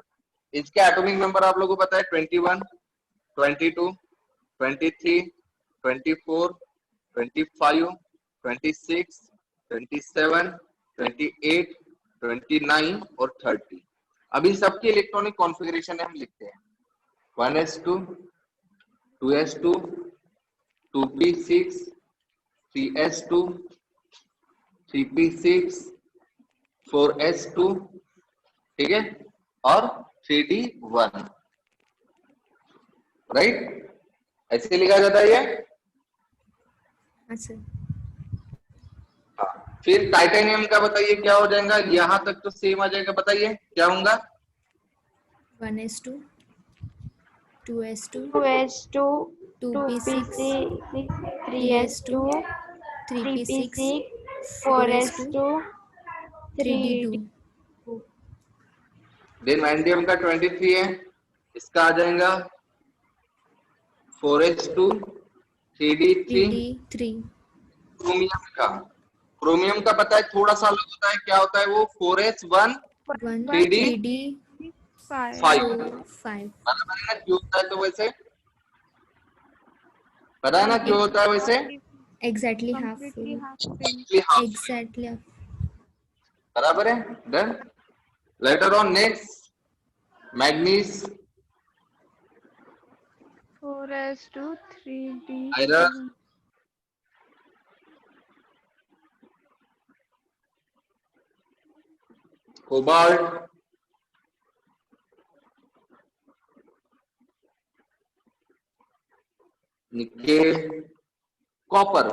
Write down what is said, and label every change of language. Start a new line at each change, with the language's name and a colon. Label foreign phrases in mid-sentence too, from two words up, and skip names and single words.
Hindi: इसके एटॉमिक नंबर आप लोगों को पता है 21, 22, 23, 24, 25, 26, 27, 28, 29 और 30। अभी सबके इलेक्ट्रॉनिक कॉन्फ़िगरेशन हम लिखते हैं। 1s2, 2s2, 2p6, 3s2, 3p6, 4s2, ठीक है, और 3d1, राइट? ऐसे लिखा जाता है ये। हाँ सर। हाँ, फिर टाइटेनियम का बताइए क्या हो जाएगा? यहाँ तक तो सेम आ जाएगा, बताइए क्या होगा? 1s2 2s2 2s2 2p6 3s2 3p6 4s2 3d2 देन वैंडियम का 23 है, इसका आ जाएगा 4s2 3d3। 3d3 क्रोमियम का पता है, थोड़ा सा अलग होता है, क्या होता है वो? 4s1 1 3d 3d 5, 5 बराबर है ना? क्यों होता है? तो वैसे पता है ना क्यों होता है वैसे?
English: exactly half full exactly
Hindi: बराबर है। डन।
English: later on next manganese,
Hindi: 4s2 3d आयरन, कोबाल्ट, निकेल, कॉपर।